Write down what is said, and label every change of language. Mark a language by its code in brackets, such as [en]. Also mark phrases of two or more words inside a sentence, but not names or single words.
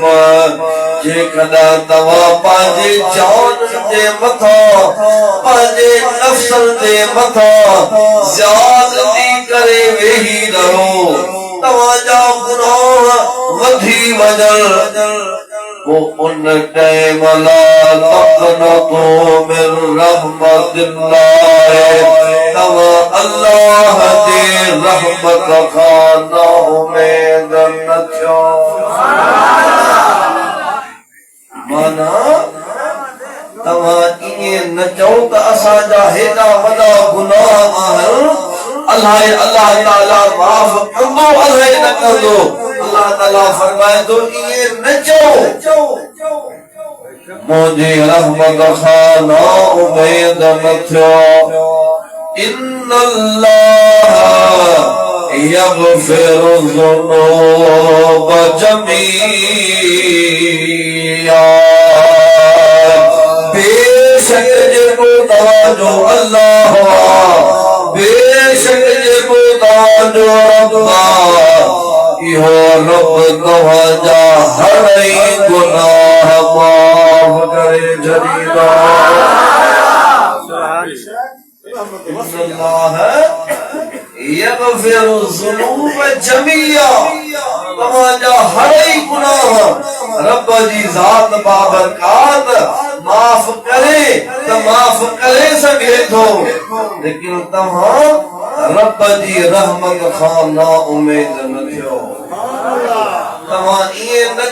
[sd] जेकॾहिं तव्हां पंहिंजे जान जे मथां पंहिंजे नफ़्सन जे मथां ज़्यादती करे वेही रहो तव्हांजा गुनाह वधी वञनि वो उन टाइम [ar] لا تقنطوا من رحمة الله [sd] तव्हां अल्लाह जे रहमत खां नाउमीद न थियो माना तव्हां ईअं न चओ त असांजा हेॾा वॾा गुनाह आहिनि अल्लाह ताला माफ़ कंदो अलाए न कंदो अल्लाह ताला फरमाए थो ईअं न चओ मुंहिंजी रहमत खां नाउमीद न थियो [ar] إن الله يغفر الذنوب جميعا [sd] बेशक जेको तव्हांजो अल्लाह बेशक जेको तव्हांजो रब इहो रब तव्हांजा हरई गुनाह माफ़ करे छॾींदो [ar] إن الله يغفر الذنوب جميعا [sd] तव्हांजा हरई गुनाह रब जी ज़ात बाबरकात माफ़ करे त माफ़ करे सघे थो लेकिन तव्हां रब जी रहमत खां नाउमीद न थियो तव्हां ईअं न